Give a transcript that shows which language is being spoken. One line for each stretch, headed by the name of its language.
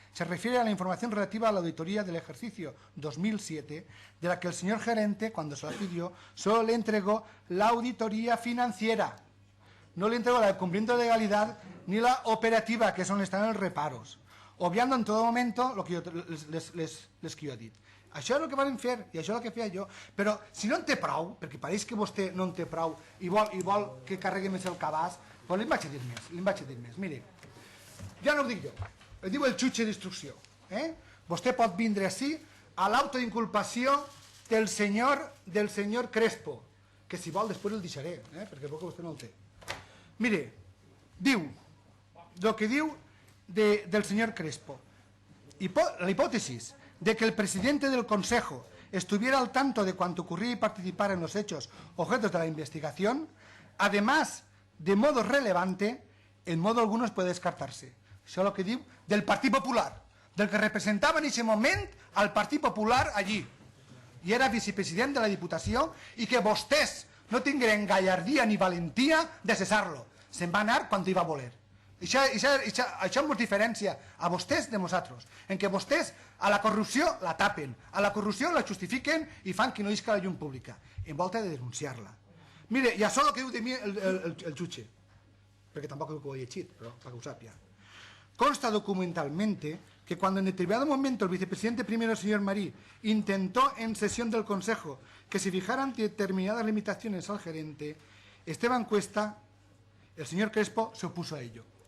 Spanish: Se refiere a la información relativa a la auditoría del ejercicio 2007, de la que el señor gerente, cuando se la pidió, solo le entregó la auditoría financiera. No le entregó la de cumplimiento de legalidad ni la operativa, que son están los reparos, obviando en todo momento lo que jo les
Catalan: que jo he dit. Això és el que van fer i això és el que feia jo. Però si no en té prou, perquè pareix que vostè no en té prou i vol que carregui més el cabàs, doncs li vaig a dir més. Mire, ja no ho dic jo, ho diu el jutge d'instrucció. Vostè pot vindre ací a l'autoinculpació del senyor Crespo, que si vol després el deixaré, perquè és que vostè no el té.
Spanish: Mire,
Catalan: diu, el que diu del senyor Crespo,
Spanish: la hipótesis de que el presidente del Consejo estuviera al tanto de cuanto ocurría y participara en los hechos objetos de la investigación, además, de modo relevante, en modo alguno puede descartarse.
Catalan: Això és el que diu del Partit Popular, del que representava en aquest moment al Partit Popular allí, i era vicepresident de la Diputació, i que vostès no tingueren gallardia ni valentia de cessar-lo. Se'n va anar quan hi va voler. Això ens diferencia a vostès de nosaltres, en què vostès a la corrupció la tapen, a la corrupció la justifiquen i fan que no isca la llum pública, en volta de denunciar-la. Mire, i això és el que diu de mi el jutge, perquè tampoc ho he llegit, però perquè ho sàpia.
Spanish: Consta documentalmente que cuando en determinado momento el vicepresidente primero, el señor Marí, intentó en sesión del Consejo que se fijaran determinadas limitaciones al gerente, Esteban Cuesta, el señor Crespo, se opuso a ello.